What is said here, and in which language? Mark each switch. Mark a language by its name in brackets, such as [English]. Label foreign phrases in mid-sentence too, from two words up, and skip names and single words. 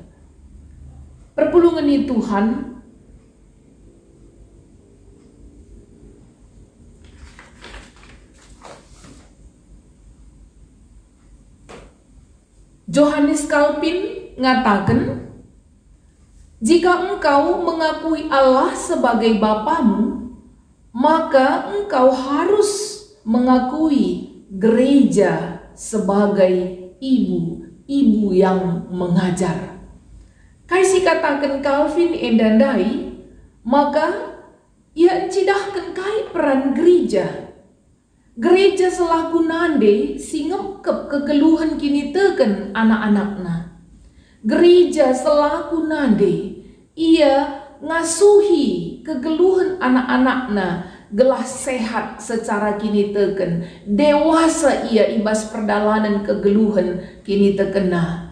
[Batak Karo] Perpulungan Tuhan Johannes Calvin ngatakan, [Indonesian] jika engkau mengakui Allah sebagai Bapamu, maka engkau harus mengakui gereja sebagai ibu yang mengajar. [Batak Karo] Kaisi katakan Calvin endandai, maka ia encidahkan kai peran gereja. [Indonesian] Gereja selaku [Batak Karo] nande singepkep kegeluhan kini teken anak-anakna. [Indonesian] Gereja selaku [Batak Karo] nande ia ngasuhi kegeluhan anak-anakna gelah [Indonesian] sehat secara [Batak Karo] kini teken, dewasa ia ibas perdalanan kegeluhan kini tekena.